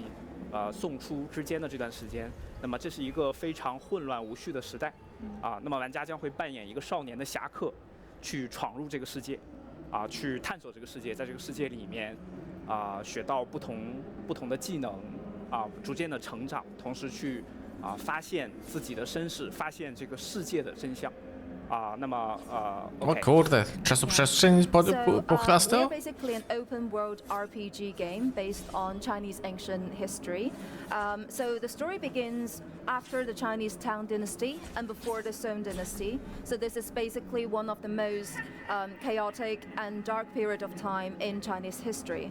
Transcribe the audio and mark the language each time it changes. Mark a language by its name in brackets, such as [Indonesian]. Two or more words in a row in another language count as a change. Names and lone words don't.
[Chinese] 宋初之间的这段时间，那么这是一个非常混乱无序的时代，那么玩家将会扮演一个少年的侠客，去闯入这个世界，去探索这个世界，在这个世界里面，学到不同的技能，逐渐的成长，同时去发现自己的身世，发现这个世界的真相。那么 [Polish] O kurde, czasoprzestrzeń [English] We're [Polish] pochlastał? [English] basically an open world RPG game based on Chinese ancient history. So the story begins after the Chinese Tang Dynasty and before the Song Dynasty. So this is basically one of the most chaotic and dark period of time in Chinese history.